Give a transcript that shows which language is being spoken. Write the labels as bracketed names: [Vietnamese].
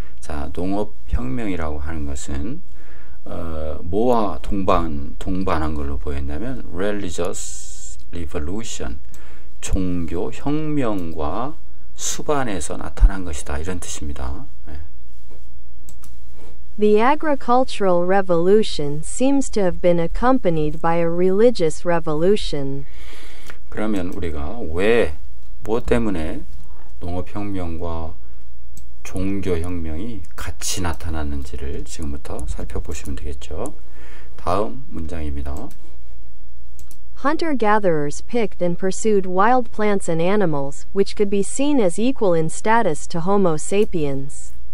[Korean] 자, 농업혁명이라고 하는 것은 뭐와 동반한 걸로 보였냐면 [English] religious revolution, [Korean] 종교혁명과 수반해서 나타난 것이다. 이런 뜻입니다. [English] The agricultural revolution seems to have been accompanied by a religious revolution. [Korean] 그러면 우리가 뭐 때문에 농업혁명과 종교혁명이 같이 나타났는지를 지금부터 살펴보시면 되겠죠. 다음 문장입니다. [English] Hunter-gatherers picked and pursued wild plants and animals, which could be seen as equal in status to Homo sapiens.